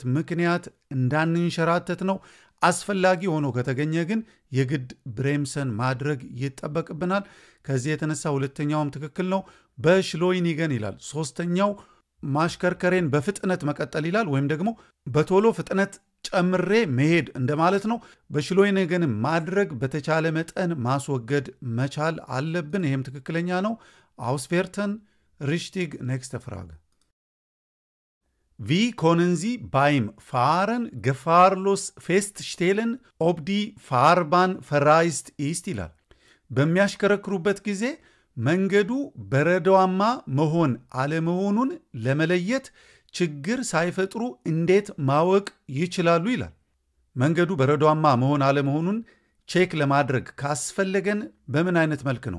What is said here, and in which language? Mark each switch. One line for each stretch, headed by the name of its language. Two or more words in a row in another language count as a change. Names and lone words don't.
Amharic: ምክንያት እንዳንንሸራተት ነው። አስፈላጊ ሆኖ ከተገኘ ግን የግድ ብሬምሰን ማድረግ ይጠበቅብናል። ከዚህ የተነሳ ሁለተኛውም ትክክል ነው። በሽሎይኒገን ይላል። ሶስተኛው ማሽከርከሬን በፍጥነት መቀጠል ይላል፣ ወይም ደግሞ በቶሎ ፍጥነት ጨምሬ መሄድ እንደማለት ነው። በሽሎይኒገን ማድረግ በተቻለ መጠን ማስወገድ መቻል አለብን። ይህም ትክክለኛ ነው።
German: Auswerten richtig nächste Frage Wie können Sie beim Fahren gefahrlos feststellen, ob die Fahrbahn verreist ist
Amharic: ይላል። በሚያሽከረክሩበት ጊዜ መንገዱ በረዶማ መሆን አለመሆኑን ለመለየት ችግር ሳይፈጥሩ እንዴት ማወቅ ይችላሉ ይላል። መንገዱ በረዶማ መሆን አለመሆኑን ቼክ ለማድረግ ካስፈለገን በምን አይነት መልክ ነው?